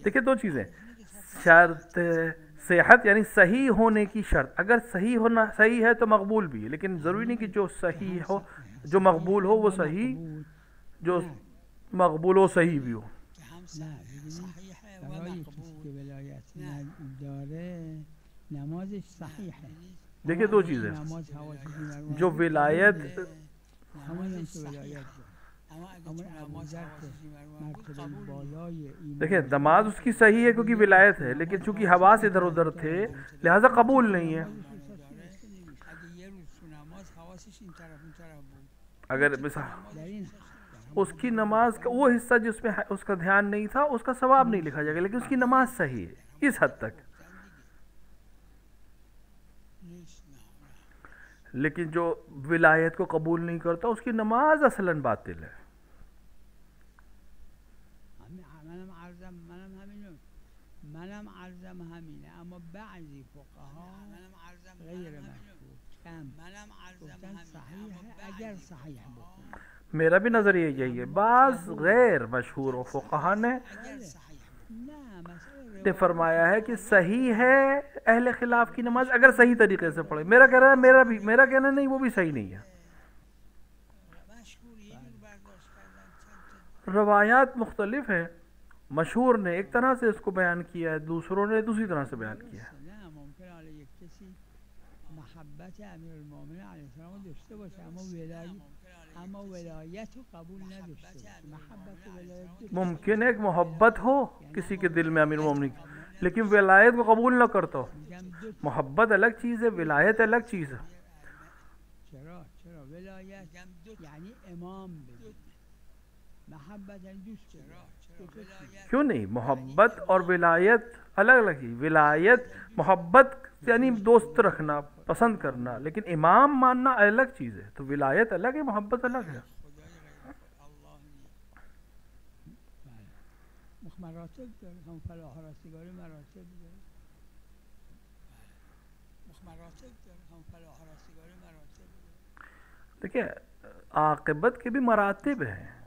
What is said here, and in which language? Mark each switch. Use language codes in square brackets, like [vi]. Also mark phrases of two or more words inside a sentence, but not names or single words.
[ur] دیکھیں 2 چیزیں، شرط صحت یعنی صحیح ہونے کی شرط. اگر صحیح ہے تو مقبول بھی ہے، لیکن ضروری نہیں کہ جو صحیح ہو، جو مقبول ہو وہ صحیح، جو مقبول ہو صحیح بھی ہو. [fa] نه [ur] صحیح ہے [fa] برای کسی که ولایت داره نمازش صحیحه. [ur] دیکھیں 2 چیزیں، [fa] نماز حواسی [ur] جو ولایت [fa] همون که ولایت همون ابوذر که مرتبه بالای ایمان، [ur] دیکھیں نماز اس کی صحیح ہے کیونکہ ولایت ہے، لیکن چونکہ حواس ادھر ادھر تھے لہذا قبول نہیں ہے. [fa] اگه یه روز تو نماز حواسش این طرف اون طرف بود، [ur] اگر مثلا [fa] در این [ur] اس کی نماز کا وہ حصہ جس میں اس کا دھیان نہیں تھا اس کا ثواب نہیں لکھا جائے گا، لیکن اس کی نماز صحیح ہے اس حد تک. لیکن جو ولایت کو قبول نہیں کرتا اس کی نماز اصلاً باطل ہے. [fa] منم عرضم همینه، اما بعضی فقها غیر مشهور کم گفتن صحیحه اگر صحیح بکنه. [ur] میرا بھی نظریہ یہی ہے. بعض غیر مشہور و فقہا نے فرمایا ہے کہ صحیح ہے اہل خلاف کی نماز اگر صحیح طریقے سے پڑھے. میرا کہنا ہے میرا کہنا نہیں، وہ بھی صحیح نہیں ہے. روایات مختلف ہیں. مشہور نے ایک طرح سے اس کو بیان کیا ہے، دوسروں نے دوسری طرح سے بیان کیا ہے. [fa] ممکن ہے یک کسی محبت امیر المومنین علیه السلام داشته باشه اما ولایت رو قبول نداشته باشه. [ur] محبت ولایت ممکن ہے ایک محبت ہو کسی کے دل میں امیر المومنین، لیکن ولایت کو قبول نہ کرتا ہو. محبت الگ چیز ہے، ولایت الگ چیز ہے. [fa] چرا ولایت یعنی امام بگید، محبت یعنی دوست [ur] کیوں نہیں؟ محبت اور ولایت الگ الگ چیز. ولایت محبت یعنی دوست رکھنا، پسند کرنا، لیکن امام ماننا الگ چیز ہے. تو ولایت الگ ہے، محبت الگ ہے. [fa] مراتب داره، هم فلاح رستگاری مراتب داره. [ur] دیکھیں عاقبت کے بھی مراتب ہیں.